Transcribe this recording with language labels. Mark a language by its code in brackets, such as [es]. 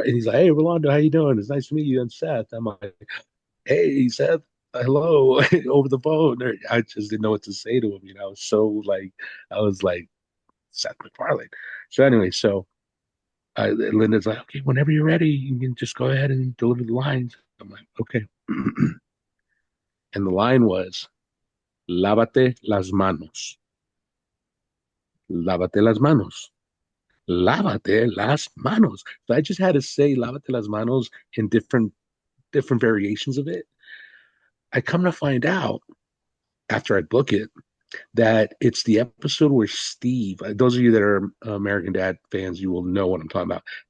[en] And he's like, "Hey, Rolando, how you doing? It's nice to meet you." And Seth, I'm like, "Hey, Seth, hello," over the phone. I just didn't know what to say to him. So like, I was like, Seth MacFarlane. So anyway, Linda's like, "Okay, whenever you're ready, you can just go ahead and deliver the lines." I'm like, "Okay." And the line was, [es] "Lávate las manos, lávate las manos, lávate las manos." [en] So I just had to say [es] "lávate las manos" [en] in different variations of it. I come to find out after I book it that it's the episode where Steve, those of you that are American Dad fans, you will know what I'm talking about.